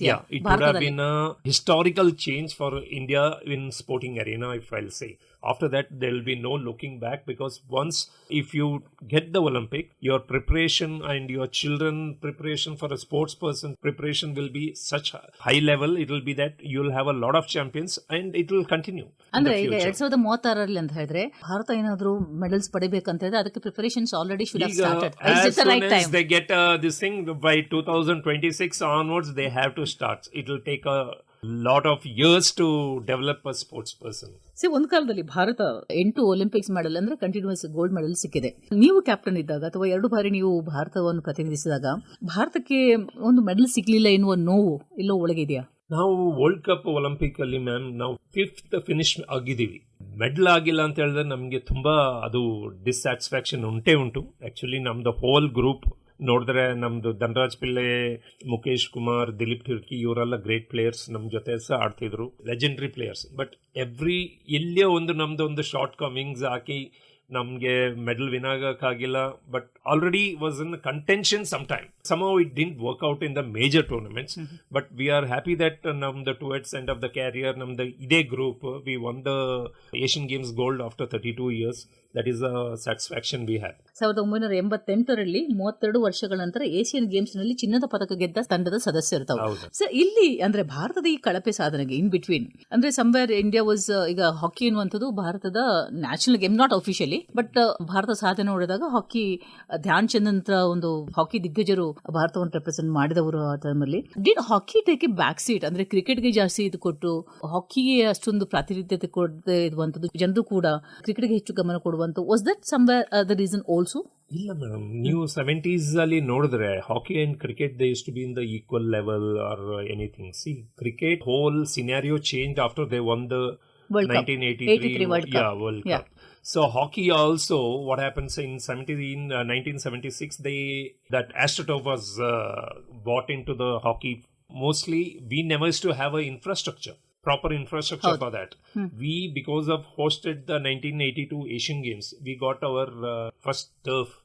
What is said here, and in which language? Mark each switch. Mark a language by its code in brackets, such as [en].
[en] it would have been a historical change for India in sporting arena, if I'll say. After that, there will be no looking back, because once, if you get the Olympic, your preparation and your children preparation for a sports person preparation will be such high level. It will be that you will have a lot of champions and it will continue. [kn] ಅಂದ್ರೆ ಈಗ 2036 ಅಂತ ಹೇಳಿದ್ರೆ ಭಾರತ ಏನಾದರೂ medals ಪಡಿಬೇಕಂತ ಹೇಳಿದ್ರೆ ಅದಕ್ಕೆ preparations [en] Already should have started. As soon as they get this thing by 2026 onwards, they have to start. It will take a lot of years to develop a sports person. [kn] ಒಂದು ಕಾಲದಲ್ಲಿ Bharat 8 Olympics medal ಅಂದ್ರೆ continuous gold medal ಸಿಕ್ಕಿದೆ. ನೀವು captain ಇದ್ದಾಗ ಅಥವಾ 2 ಬಾರಿ ನೀವು ಭಾರತವನ್ನು ಪ್ರತಿನಿಧಿಸಿದಾಗ ಭಾರತಕ್ಕೆ ಒಂದು ಮೆಡಲ್ ಸಿಗ್ಲಿಲ್ಲ ಎನ್ನುವ ನೋವು ಇಲ್ಲೋ ಒಳಗಿದೆಯಾ? ನಾವು ವರ್ಲ್ಡ್ ಕಪ್ ಒಲಿಂಪಿಕ್ ಅಲ್ಲಿ ಮ್ಯಾಮ್ ನಾವು 5th ಫಿನಿಶ್ ಆಗಿದ್ದೀವಿ. ಮೆಡಲ್ ಆಗಿಲ್ಲ ಅಂತ ಹೇಳಿದ್ರೆ ನಮಗೆ ತುಂಬಾ ಅದು ಡಿಸ್ಸ್ಯಾಟಿಸ್ಫ್ಯಾಕ್ಷನ್ ಉಂಟು. ಆಕ್ಚುಲಿ ನಮ್ದು ಹೋಲ್ ಗ್ರೂಪ್ ನೋಡಿದ್ರೆ ನಮ್ದು ಧನರಾಜ್ ಪಿಲ್ಲೆ, ಮುಖೇಶ್ ಕುಮಾರ್, ದಿಲೀಪ್ ಟಿರ್ಕಿ ಇವರೆಲ್ಲ ಗ್ರೇಟ್ ಪ್ಲೇಯರ್ಸ್ ನಮ್ಮ ಜೊತೆ ಸಹ ಆಡ್ತಿದ್ರು, ಲೆಜೆಂಡರಿ ಪ್ಲೇಯರ್ಸ್. ಬಟ್ ಎಲ್ಲಿಯೋ ಒಂದು ನಮ್ದು ಒಂದು ಶಾರ್ಟ್ ಕಮಿಂಗ್ಸ್ ಹಾಕಿ ನಮ್ಗೆ medal win ಆಗಕ್ಕಾಗಿಲ್ಲ, [en] But already was in contention some time. Somehow it didn't work out in the major tournaments, but we are happy that the towards end of the career the ide group we won the Asian Games gold after 32 years. That is a satisfaction we had. [kn] 1988ರಲ್ಲಿ 32 ವರ್ಷಗಳ ನಂತರ Asian games ನಲ್ಲಿ ಚಿನ್ನದ ಪದಕ ಗೆದ್ದ ತಂಡದ ಸದಸ್ಯರು ತಾವು. Sir, ಇಲ್ಲಿ ಅಂದ್ರೆ ಭಾರತದ ಈ ಕಳಪೆ ಸಾಧನೆಗೆ [en] in between [kn] ಅಂದ್ರೆ [en] somewhere India was, [kn] ಈಗ ಹಾಕಿ ಅನ್ನುವಂಥದ್ದು ಭಾರತದ national game, [en] not officially, [kn] but Bharat ಸಾಧನೆ ನೋಡಿದಾಗ ಹಾಕಿ ಧ್ಯಾನ್ ಚಂದ್ ಅಂತ ಒಂದು ಹಾಕಿ ದಿಗ್ಗಜರು ಭಾರತವನ್ನು ರೆಪ್ರೆಸೆಂಟ್ ಮಾಡಿದವರು ಆ ಟೈಮಲ್ಲಿ. [en] did hockey take a back seat, [kn] ಅಂದ್ರೆ ಕ್ರಿಕೆಟ್ಗೆ ಜಾಸ್ತಿ ಇದು ಕೊಟ್ಟು ಹಾಕಿಗೆ ಅಷ್ಟೊಂದು ಪ್ರಾತಿನಿಧ್ಯತೆ ಕೊಡದೆ ಇರುವಂತದ್ದು, ಜನರು ಕೂಡ ಕ್ರಿಕೆಟ್ಗೆ ಹೆಚ್ಚು ಗಮನ ಕೊಡುವಂತ, [en] Was that somewhere the reason also? [kn] ಇಲ್ಲ ಮೇಡಮ್, ನೀವು 70s ಅಲ್ಲಿ ನೋಡಿದ್ರೆ [en] Hockey and cricket they use to be in the equal level or anything. See, cricket whole scenario change after they won the 1983 World Cup. So hockey also, what happens in 1976, that AstroTurf was bought into the hockey. Mostly, we never used to have proper infrastructure for that. We, because of hosted the 1982 Asian Games, we got our first turf.